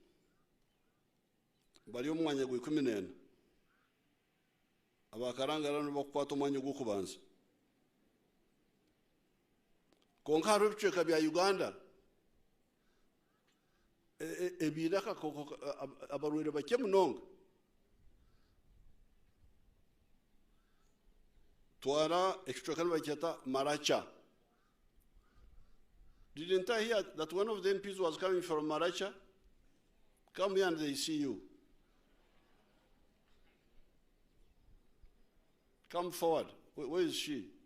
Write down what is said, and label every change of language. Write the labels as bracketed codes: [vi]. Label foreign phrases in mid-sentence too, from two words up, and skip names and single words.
[cgg] bari omwanya gwe 14 abakarangara nibakukwata omwanya gw'okubanza konka hariho ebicweka bya Uganda ebiraka abarwaire bake munonga twara ekicweka nibakyeta Maracha. [en] Didn't I hear that one of the MPs was coming from Maracha? Come here and they see you. Come forward. Where is she?